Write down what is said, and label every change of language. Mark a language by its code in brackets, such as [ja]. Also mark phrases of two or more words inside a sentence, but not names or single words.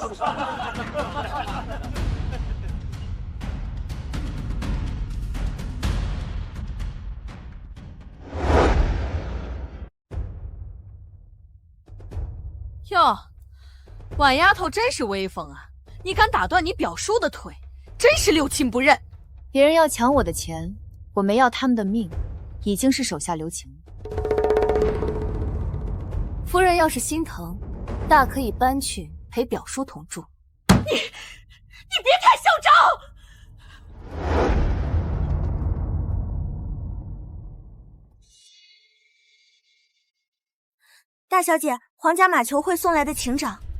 [zh] 喲，婉丫頭真是威風啊！你敢打斷你表叔的腿，真是六親不認。別人要搶我的錢，我沒要他們的命，已經是手下留情了。夫人要是心疼，大可以搬去陪表叔同住。你別太囂張！大小姐，皇家馬球會送來的請柬。